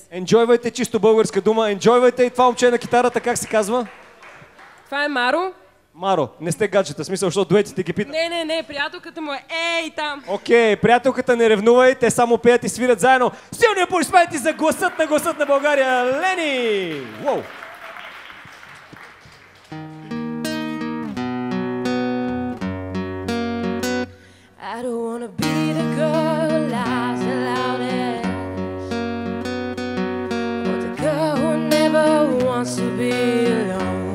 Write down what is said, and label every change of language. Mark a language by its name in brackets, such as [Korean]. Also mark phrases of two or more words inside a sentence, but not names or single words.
[Bulgarian] Енджойвайте, чисто българска дума. Енджойвайте и това момче на китарата, как се казва? Това е Маро. Маро, не сте гаджета, смисъл, защото дуетите ги питат. Не, приятелката му е ей там. Окей, приятелката не ревнувай, те само пеят и свирят заедно. Силни аплодисменти за гласът на България, Лени! Уоу! [English] I don't wanna be the girl who laughs the loudest, or the girl who never wants to be alone.